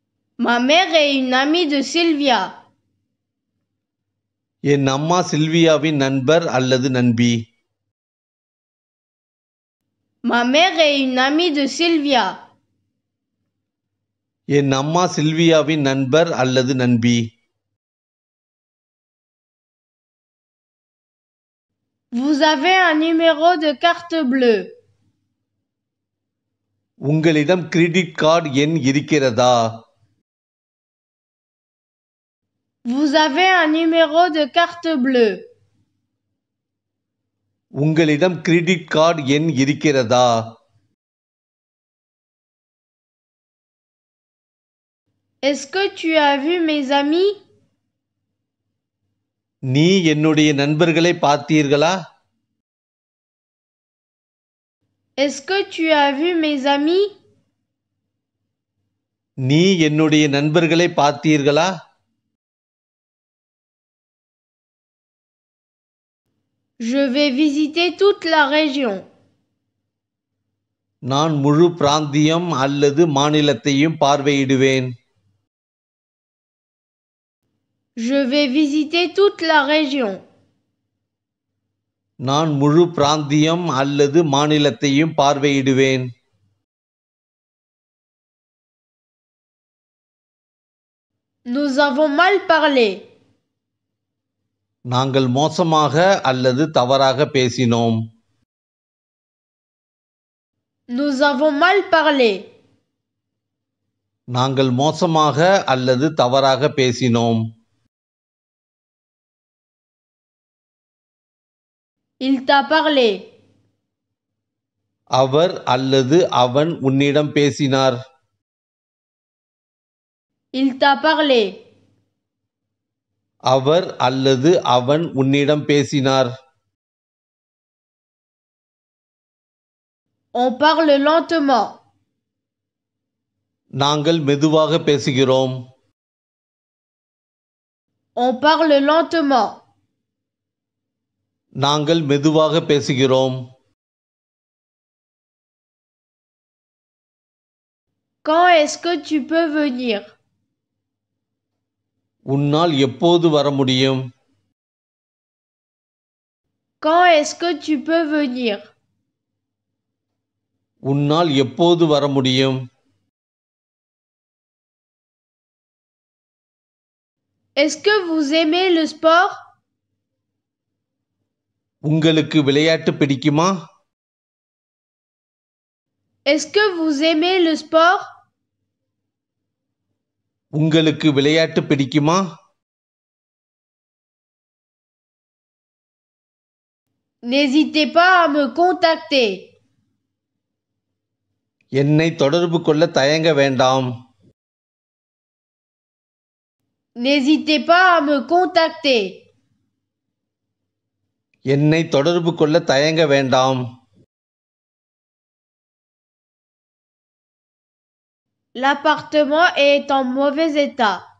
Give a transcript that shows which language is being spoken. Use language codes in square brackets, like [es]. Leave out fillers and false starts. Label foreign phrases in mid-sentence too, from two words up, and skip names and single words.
[fr] Ma mère est une amie de Sylvia. [ta] என் அம்மா சில்வியாவின் நண்பர் அல்லது நண்பி. [fr] Ma mère est une amie de Sylvia. [ta] என் அம்மா சில்வியாவின் நண்பர் அல்லது நண்பி. [fr] Vous avez un numéro de carte bleue. [ta] உங்களிடம் [en] credit card [ta] எண் இருக்கிறதா? [fr] Vous avez un numéro de carte bleue. [ta] உங்களிடம் கிரெடிட் கார்டு எண் இருக்கிறதா? [fr] Est-ce que tu as vu mes amis? [ta] நீ என்னுடைய நண்பர்களை பார்த்தீர்களா? [fr] Est-ce que tu as vu mes amis? [ta] நீ என்னுடைய நண்பர்களை பார்த்தீர்களா? [fr] Je vais visiter toute la région. [ta] நான் முழு பிராந்தியம் அல்லது மாநிலத்தையும் பார்வையிடுவேன். [fr] Je vais visiter toute la région. [ta] நான் முழு பிராந்தியம் அல்லது மாநிலத்தையும் பார்வையிடுவேன். [fr] Nous avons mal parlé. [ta] நாங்கள் மோசமாக அல்லது தவறாக பேசினோம். [fr] Nous avons mal parlé. [ta] நாங்கள் மோசமாக அல்லது தவறாக பேசினோம். [fr] Il t'a parlé. [ta] அவர் அல்லது அவன் உன்னிடம் பேசினார். [fr] Il t'a parlé. [ta] அவர் அல்லது அவன் உன்னிடம் பேசினார். [fr] On parle lentement. [ta] நாங்கள் மெதுவாக பேசுகிறோம். [fr] On parle lentement. [ta] நாங்கள் மெதுவாக பேசுகிறோம். [fr] Quand est-ce que tu peux venir? [ta] உன்னால் எப்போது வர முடியும்? [fr] Quand est-ce que tu peux venir? [ta] உன்னால் எப்போது வர முடியும்? [fr] Est-ce que vous aimez le sport? [ta] உங்களுக்கு விளையாட்டு பிடிக்குமா? [fr] Est-ce que vous aimez le sport? [ta] உங்களுக்கு விளையாட்டு பிடிக்குமா? [fr] N'hésitez pas à me contacter. [ta] என்னை தொடர்பு கொள்ள தயங்க வேண்டாம். [fr] N'hésitez pas à me contacter. [ta] என்னை தொடர்பு கொள்ள தயங்க வேண்டாம். [fr] L'appartement est en mauvais état.